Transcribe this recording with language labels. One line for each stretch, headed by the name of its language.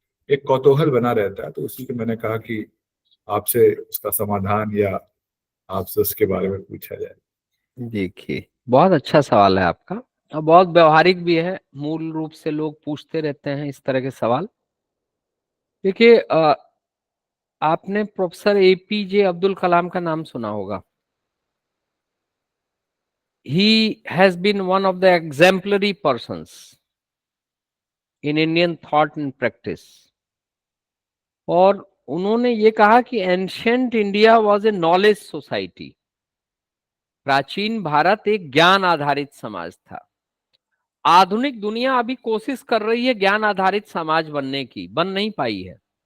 Hindi: एक कौतूहल बना रहता है, तो उसी के मैंने कहा कि आपसे उसका समाधान या आपसे उसके बारे में पूछा जाए। देखिए, बहुत अच्छा सवाल है आपका और बहुत व्यवहारिक भी है। मूल रूप से लोग पूछते रहते हैं इस तरह के सवाल। देखिए, आपने प्रोफेसर एपीजे अब्दुल कलाम का नाम सुना होगा।
English: He has been one of the exemplary persons in Indian thought and practice.
Hindi: और उन्होंने ये कहा कि
English: Ancient India was a knowledge society.
Hindi: प्राचीन भारत एक ज्ञान आधारित समाज था। आधुनिक दुनिया अभी कोशिश कर रही है ज्ञान आधारित समाज बनने की, बन नहीं पाई है।